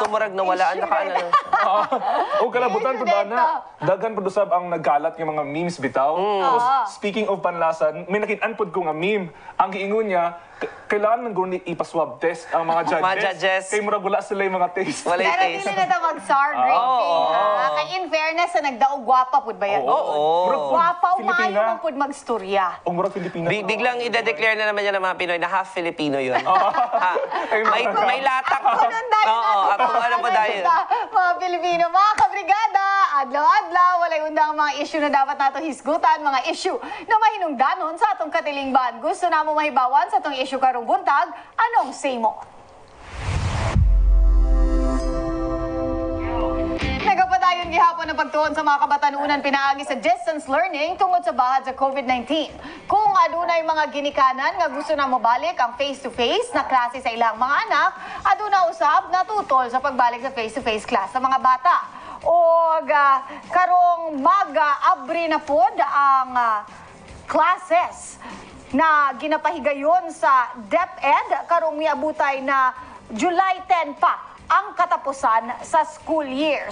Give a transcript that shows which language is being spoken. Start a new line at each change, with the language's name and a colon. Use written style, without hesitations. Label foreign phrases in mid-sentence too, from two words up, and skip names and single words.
Cebuano: So murag nawala ang nakaano. O kalabutan po na, daghan po dusab ang nagkalat ng mga memes bitaw. Tapos,
English: speaking of
Cebuano: panlasan, may nakitaan po ko nga meme. Ang giingon niya, kailangan nang guni ipaswab test ang mga judges. Mga judges. Kay murag wala sila yung mga taste. Wala yung Pero taste. dili na ta mag-sour drinking. Ha? Kay
English: in fairness,
Cebuano: sa nagdaog gwapa pud ba yan? Oo. Murag po, Gwapa, umayo Filipina. man pud magstorya. O murag Filipina.
Filipino: Biglang ide-declare na naman yan ng mga Pinoy na half Filipino yun. May latak. Oo, at kung ano pa dahil.
Cebuano: Mga Pilipino, mga kabrigada, adlaw-adlaw, walay undang mga issue na dapat nato hisgutan, mga issue na mahinungdanon sa atong katilingban. Gusto na mo mahibawan sa atong issue karong buntag, anong say mo? Nagapadayon gihapon ang pagtuon sa mga kabatanunan pinaagi sa distance learning tungod sa bahad sa COVID-19. Kung adunay mga ginikanan nga gusto na mobalik ang face-to-face na klase sa ilang mga anak, aduna usab natutol sa pagbalik sa face-to-face class sa mga bata. O karong mag-abri na pod ang classes na ginapahigayon sa DepEd karong miabutay na July 10 pa ang katapusan sa
English: school year.